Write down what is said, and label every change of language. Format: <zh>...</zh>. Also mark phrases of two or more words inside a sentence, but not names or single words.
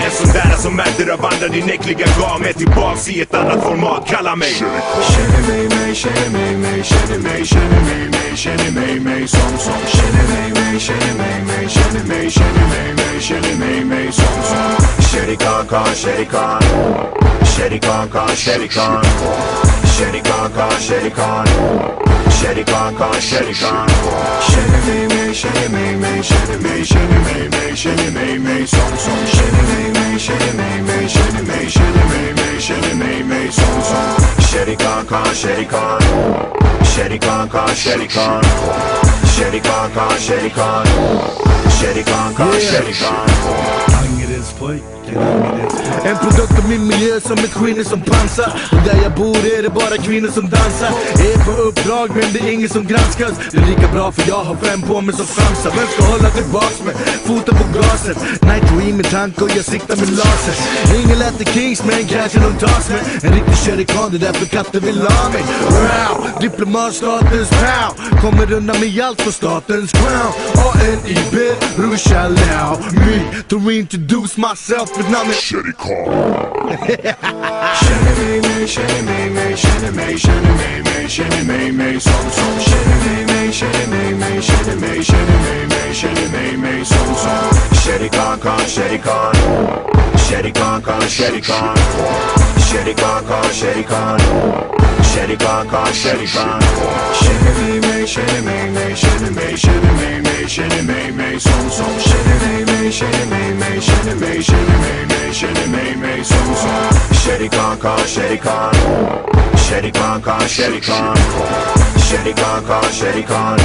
<sv>En sån där som mäter av andra, din äckliga gav mig tillbaks i ett annat format, kalla mig Känner mig, känner mig, känner mig, känner mig, känner mig, som känner mig, känner mig, känner mig, känner mig, som Sherry Khan Khan, Sherry Khan. Sherry Khan Khan, Sherry Khan. Sherry Khan Khan, Sherry Khan. Sherry Khan Khan, Sherry Khan. Känner mig, känner mig, känner mig, känner mig, som känner mig, känner mig, känner mig, känner mig, som Sherry Khan Khan, Sherry Khan. Sherry Khan Khan, Sherry Khan. Sherry Khan Khan, Sherry Khan. Sherry Khan Khan, Sherry Khan. En produkt av min miljö som ett skinn som pansar. Och där jag bor är det bara kvinnor som dansar. Är på uppdrag men det är ingen som granskas. Det är lika bra för jag har 5 på mig som framsar. Vem ska hålla tillbaks med foten på gasen? Nitro i min tank och jag siktar med laser. Ingen lätt i Kings men kanske de tas med. En riktig Sherry Khan, det är därför katten vill ha mig. Wow, diplomatstatens pow. Kommer undan med allt på statens crown. A-N-I-B, Rusha Lau.</sv> <en>Me to introduce myself with namnet Sherry Khan.</en> <sv>Känner mig, känner mig, känner mig, känner mig, känner mig, som känner mig, känner mig, känner mig, känner mig, som Sherry Khan Khan, Sherry Khan. Sherry Khan Khan, Sherry Khan. Sherry Khan Khan, Sherry Khan. Sherry Khan Khan, Sherry Khan. Känner mig, känner mig, känner mig, känner mig, som känner mig, känner mig, känner mig, känner mig, som Sherry Khan Khan, Sherry Khan. Sherry Khan Khan, Sherry Khan. Sherry Khan Khan, Sherry Khan.</sv>